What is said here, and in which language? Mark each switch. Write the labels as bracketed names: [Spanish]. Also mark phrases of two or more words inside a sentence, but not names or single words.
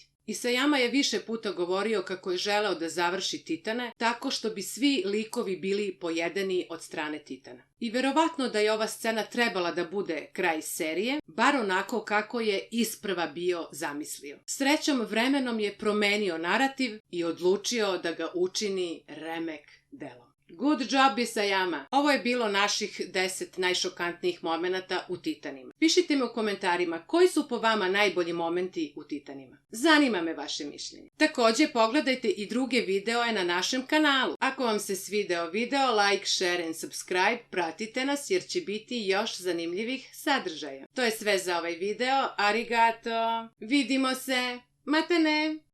[Serbian] Isayama je više puta govorio kako je želeo da završi Titane tako što bi svi likovi bili pojedeni od strane Titana. I verovatno da je ova scena trebala da bude kraj serije, bar onako kako je isprva bio zamislio. Srećom, vremenom je promenio narativ i odlučio da ga učini remek delom. [English] Good job, Isayama! [Serbian] Ovo je bilo naših 10 najšokantnijih momenata u Titanima. Pišite mi u komentarima koji su po vama najbolji momenti u Titanima. Zanima me vaše mišljenje. Također pogledajte i druge videoe na našem kanalu. Ako vam se svideo video, [English] like, share and subscribe, [Serbian] pratite nas jer će biti još zanimljivih sadržaja. To je sve za ovaj video. Arigato! Vidimo se! Matane!